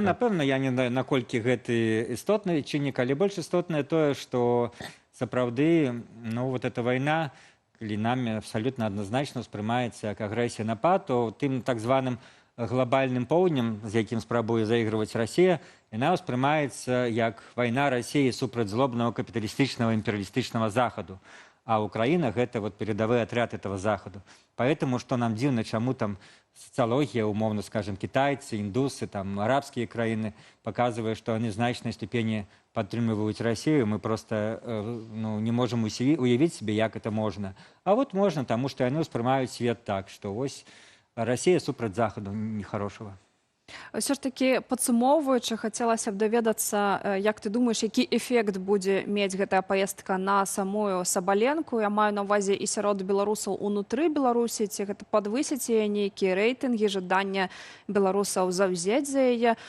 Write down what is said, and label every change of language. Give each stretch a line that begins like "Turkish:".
Belarusian: напэўна, я не знаю, наколькі гэты істотны чыннік, але больш істотнае тое, што сапраўды, ну, вот эта вайна, калі намі абсалютна адназначна ўспрымаецца як агрэсія напад, то тым так званым глобальным поўднем, з якім спрабуе заігрываць Расія, яна ўспрымаецца як вайна Расіі супраць злобнага капіталістычнага імперыялістычнага захаду. А Украіна – гэта вот
Russian: передовой отряд этого захаду. Поэтому, что нам дивно, чему там социология, умовно скажем, китайцы, индусы, там, арабские краины, показывают, что они в значной степени подтримывают Россию, мы просто ну, не можем уявить себе, как это можно. А вот можно, потому что они воспринимают свет так, что ось Россия супраць захаду нехорошего.
Belarusian: Все ж таки, падсумоўваючы, хацелася б даведацца, як ты думаеш, які эфект будзе мець гэтая паездка на самую Сабаленку? Я маю на ўвазе і сярод беларусаў унутры Беларусі, ці гэта падвысіць яе нейкія рэйтынгі, жаданне беларусаў заўзець за яе.